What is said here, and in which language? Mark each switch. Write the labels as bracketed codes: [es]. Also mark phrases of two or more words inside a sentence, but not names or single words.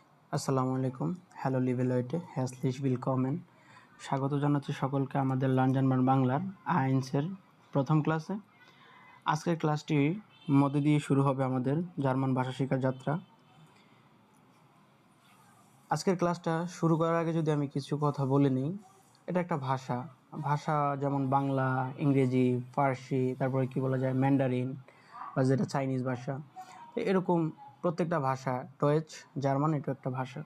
[ar] السلام عليكم. [de] Hallo liebe Leute, herzlich willkommen. [bn] স্বাগত জানাচ্ছি সকলকে আমাদের লার্ন জার্মান বাংলার আইনসের প্রথম ক্লাসে। আজকের ক্লাসটির মধ্যে দিয়ে শুরু হবে আমাদের জার্মান ভাষা শেখার যাত্রা। আজকের ক্লাসটা শুরু করার আগে যদি আমি কিছু কথা বলে নিই, এটা একটা ভাষা যেমন বাংলা, ইংরেজি, ফার্সি, তারপরে কি বলা যায় ম্যান্ডারিন বা যেটা চাইনিজ ভাষা, এরকম প্রত্যেকটা ভাষা ডয়েচ, জার্মান এটা একটা ভাষা।